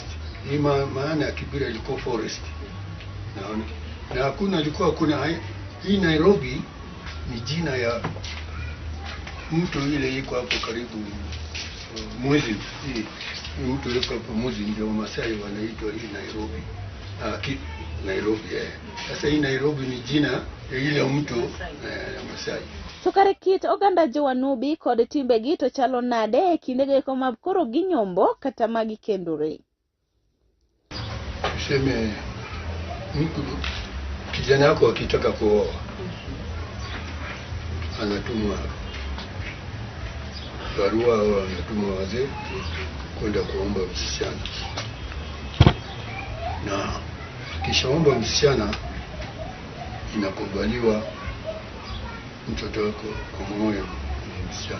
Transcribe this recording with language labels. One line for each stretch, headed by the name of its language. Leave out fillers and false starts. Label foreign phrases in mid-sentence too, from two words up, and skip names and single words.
Swahili: Hii maana ya Kibira ilikuwa forest. Naona na hakuna hii Nairobi ni jina ya mtu ile iko hapo karibu Mwezi. Hii mtu yuko hapo Mwezi, ndio Masai wanaitwa hii Nairobi. Nairobi. Sasa hii Nairobi ni jina ya ile mtu Masai.
Luo (Kenya and Tanzania): Sukari kit oganda Jowanubi kod timbe gito chalo nade kindege koma koro ginyombo kata magi kendore.
Swahili: Tuseme mtu kijana yako akitaka kuoa anatumwa barua au anatumwa wazee kwenda kuomba msichana, na kishaomba msichana inakubaliwa mtoto wako kumwoa msichana.